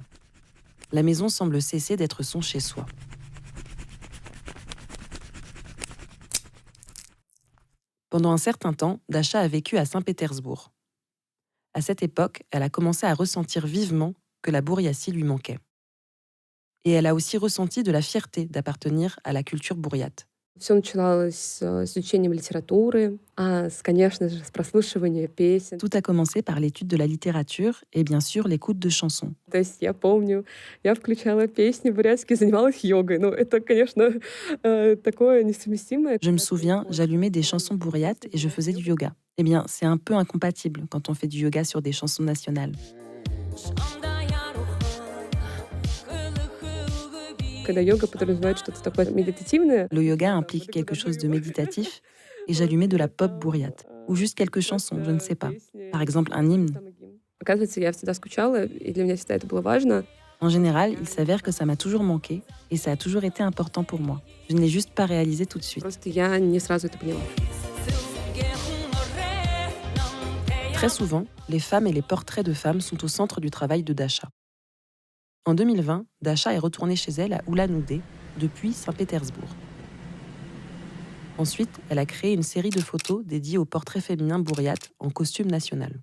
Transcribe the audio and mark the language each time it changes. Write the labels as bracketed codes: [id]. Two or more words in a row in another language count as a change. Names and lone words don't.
[fr] La maison semble cesser d'être son chez-soi. Pendant un certain temps, Dasha a vécu à Saint-Pétersbourg. À cette époque, elle a commencé à ressentir vivement que la Bouriatie lui manquait. Et elle a aussi ressenti de la fierté d'appartenir à la culture bouriate. [ru] Все начиналось с изучением литературы, конечно же, с прослушивания песен. [fr] Tout a commencé par l'étude de la littérature et bien sûr l'écoute de chansons. [ru] То есть я помню, я включала песни бурятские, занималась йогой. Ну, это, конечно, такое несовместимое. [fr] Je me souviens, j'allumais des chansons bourriates et je faisais du yoga. Eh bien, c'est un peu incompatible quand on fait du yoga sur des chansons nationales. [ru] Когда йога подразумевает что-то такое méditatif. [fr] Le yoga implique quelque chose de méditatif et j'allumais de la pop bourriate. Ou juste quelques chansons, je ne sais pas. Par exemple, un hymne. [ru] Оказывается, я всегда скучала, и для меня всегда это было важно. [fr] En général, il s'avère que ça m'a toujours manqué et ça a toujours été important pour moi. Je ne l'ai juste pas réalisé tout de suite. [ru] Просто я не сразу это поняла. [fr] Très souvent, les femmes et les portraits de femmes sont au centre du travail de Dasha. En 2020, Dasha est retournée chez elle à Ulan-Ude, depuis Saint-Pétersbourg. Ensuite, elle a créé une série de photos dédiées aux portraits féminins bourriates en costume national.